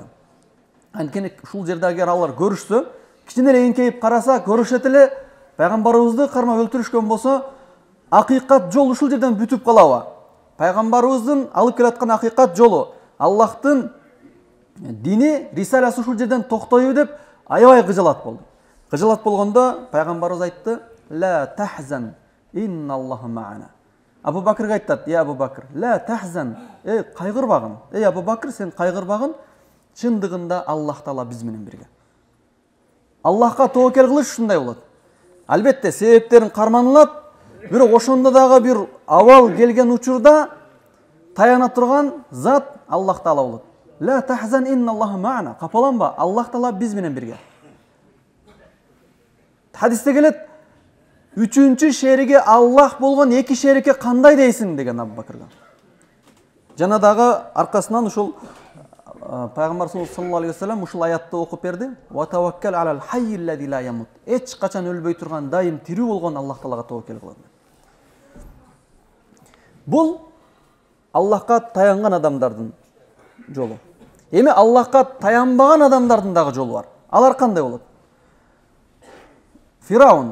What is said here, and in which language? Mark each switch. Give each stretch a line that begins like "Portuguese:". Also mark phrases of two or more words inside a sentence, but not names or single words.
Kyrgyz: Анткени ушул жерде агер алар көрүшсө, кичине эле эңкейип караса, көрүшөт эле пайгамбарыбызды кармап өлтүрүшкөн болсо, акыйкат жол ушул жерден бүтүп калабы? Пайгамбарыбыздын алып келаткан акыйкат жолу, Аллахтын дини, рисаласы ушул жерден токтойбу деп аябай кыжалат болду. Кыжалат болгондо пайгамбарыбыз айтты:
Arabic: "لا تحزن، إن الله معنا."
Kyrgyz: Абу Бакрга айтат:
Arabic: "يا أبا بكر، لا تحزن,
Kyrgyz: кайгырбагын. Абу Бакр, сен кайгырбагын. Чындыгында Аллах Таала биз менен бирге." Аллахка тоокел кылыш ушундай болот. Албетте себептерин карманылат, бирок ошондо дагы бир абал келген учурда таяна турган зат Аллах Таала болот.
Arabic: لا تحزن، إن الله معنا.
Kyrgyz: Капаланба, Аллах Таала биз менен бирге. Хадисте келет, үчүнчү шериги Аллах болгон эки шерикке кандай дейсиң деген Абу Бакрга. Жана дагы аркасынан ушул Пайгамбар
Arabic: صلى الله عليه وسلم
Kyrgyz: ушул аятты окуп берди.
Arabic: وتوكل على الحي الذي لا يموت.
Kyrgyz: Эч качан өлбөй турган, дайым тирүү болгон Аллах Таалага тоокел кылат. Бул Аллахка таянган адамдардын жолу. Эми Аллахка таянбаган адамдардын дагы жолу бар. Алар кандай болот? Фираун.